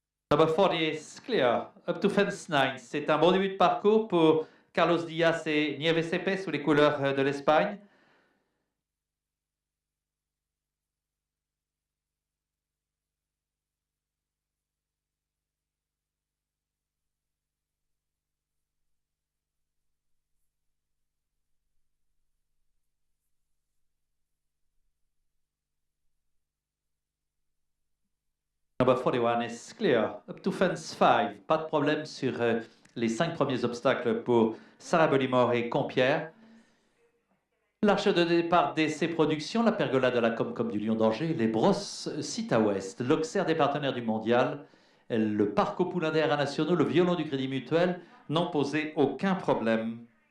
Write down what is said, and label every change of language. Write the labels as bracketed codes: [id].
[en] Number 40 is clear, up to fence 9. [fr] C'est un bon début de parcours pour Carlos Diaz et Nieve CP sous les couleurs de l'Espagne. [en] Number 41 is clear, up to fence 5. [fr] Pas de problème sur les 5 premiers obstacles pour Sarah Bellimore et Compierre. L'arche de départ d'essai production, la pergola de la Comcom du Lion d'Angers, les brosses Citaouest, l'Auxerre des partenaires du mondial, le Parc aux Poulains des Haras Nationaux, le Violon du Crédit Mutuel n'ont posé aucun problème.